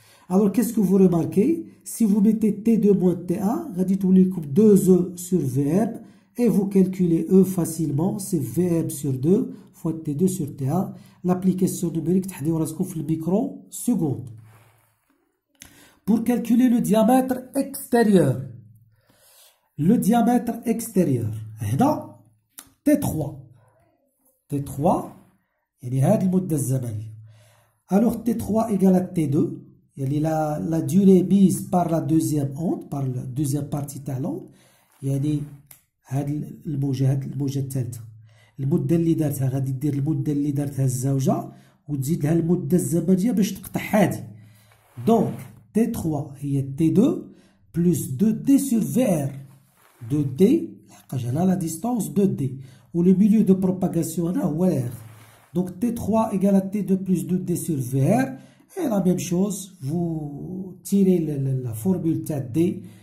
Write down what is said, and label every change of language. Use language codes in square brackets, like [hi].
[fr] Alors qu'est-ce que vous remarquez? Si vous mettez T2 moins T1, [ar] غادي تولي لكم [fr] 2E sur VM. Et vous calculez E facilement, c'est VM sur 2 fois T2 sur T1. L'application numérique [ar] تحديو راسكم في الميكرو seconde. [fr] Pour calculer le diamètre extérieur. Le diamètre extérieur. هنا T3. [ar] T3 يعني هذه المدة الزمنية. [fr] Alors T3 égale à T2. يعني la durée mise par la deuxième onde, par la deuxième partie تاع l'onde. [ar] يعني هاد الموجة الثالثة المدة اللي دارتها غادي دير المدة اللي دارتها الزوجة وتزيد لها المدة الزمنية باش تقطع هادي [fr] Donc, T3 هي T2 plus 2D sur VR. 2D, la distance 2D. Ou le milieu de propagation, هو l'air. Donc, T3 égale à T2 plus 2D sur VR. Et la même chose, vous tirez la formule D.